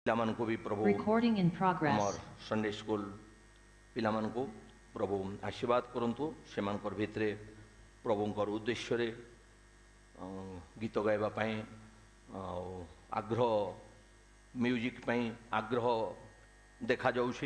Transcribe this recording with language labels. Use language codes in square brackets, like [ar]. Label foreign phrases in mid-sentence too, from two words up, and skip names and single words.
[or] ପିଲାମାନଙ୍କୁ ବି ପ୍ରଭୁ [en] Recording in progress. [or] ଆମର [en] Sunday school [or] ପିଲାମାନଙ୍କୁ ପ୍ରଭୁ ଆଶୀର୍ବାଦ କରନ୍ତୁ। ସେମାନଙ୍କର ଭିତରେ ପ୍ରଭୁଙ୍କର ଉଦ୍ଦେଶ୍ୟରେ ଗୀତ ଗାଇବା ପାଇଁ ଆଉ ଆଗ୍ରହ, ମ୍ୟୁଜିକ୍ ପାଇଁ ଆଗ୍ରହ ଦେଖାଯାଉଛି।